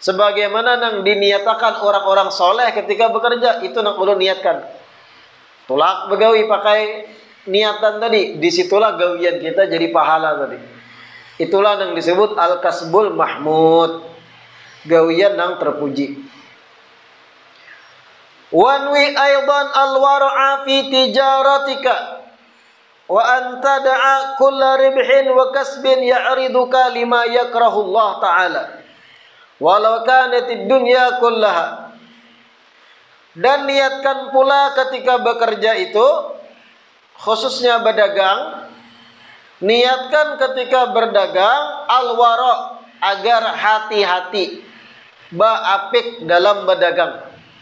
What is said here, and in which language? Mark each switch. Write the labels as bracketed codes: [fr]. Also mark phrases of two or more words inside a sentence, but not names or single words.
[bjn] Sebagaimana nang diniatakan orang-orang soleh ketika bekerja, itu nang ulun niatkan. Tulak begawi pakai niatan tadi, disitulah gawian kita jadi pahala tadi. [id] Itulah yang disebut [ar] الكسب المحمود, [id] gawian yang terpuji. [ar] وانو أيضا الورع في تجارتك وأن تدع كل ربح وكسب يعرضك لما يكره الله تعالى ولو كانت الدنيا كلها. [id] Dan niatkan pula ketika bekerja itu, khususnya berdagang, niatkan ketika berdagang al-wara', agar hati-hati, ba'apik dalam berdagang.